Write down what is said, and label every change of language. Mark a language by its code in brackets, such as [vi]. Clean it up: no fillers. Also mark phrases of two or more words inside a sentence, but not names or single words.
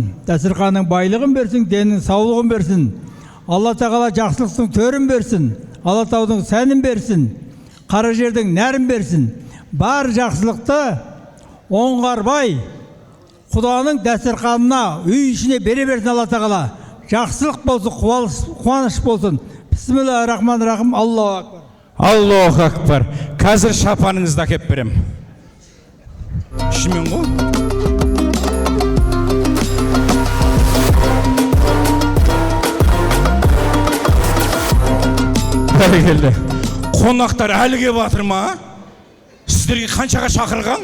[kk] Дастарханның байлығын берсін, деннің саулығын берсін. Алла тағала жақсылықтың төрін берсін. Алатаудың сәнін берсін, қара жердің нәрін берсін. Бар жақсылықты оңғарбай Құданың дастарханына, үй ішіне бере берсін Алла тағала. Жақсылық болсын, қуаныш болсын. [ar] بسم الله الرحمن الرحيم. الله أكبر. الله أكبر. [kk] Қазір шапаныңызды әкеп берем. Шымен ғой? Бәрекелді. Қонақтар әлі кеп жатыр ма? Сіздерге қаншаға шақырған?